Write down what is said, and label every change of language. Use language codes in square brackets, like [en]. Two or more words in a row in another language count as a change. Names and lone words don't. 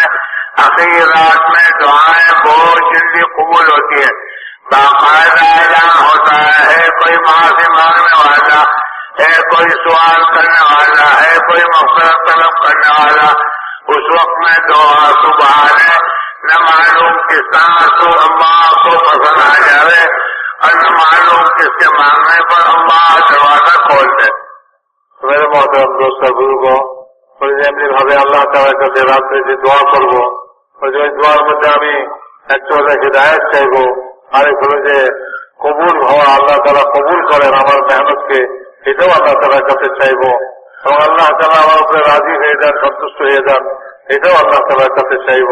[ur] آخری رات میں دعائیں بہت جلدی قبول ہوتی ہے، باقاعدہ اعلان ہوتا ہے کوئی ماں سے مانگنے والا ہے، کوئی سوال کرنے والا ہے، کوئی مغفرت طلب کرنے والا، اس وقت میں دعا سبحان ہے، نہ معلوم کس طرح تو اللہ کو پسند آ جائے اور نہ معلوم کس کے مانگنے پر اللہ دروازہ کھول دے۔ میرے محترم دوست بزرگ, [bn] এমনি ভাবে আল্লাহ তাআলার কাছে রাত্রে যে দোয়া করব, ওই দোয়ার মধ্যে আমি একটা হলো হিদায়াত চাইব, আরেক হলো যে কবুল হওয়া, আল্লাহ তাআলা কবুল করেন আমার মেহনতকে, এটাও আল্লাহ তাআলার কাছে চাইব এবং আল্লাহ তাআলা আমার উপরে রাজি হয়ে যান, সন্তুষ্ট হয়ে যান, এটাও আল্লাহ তাআলার কাছে চাইব।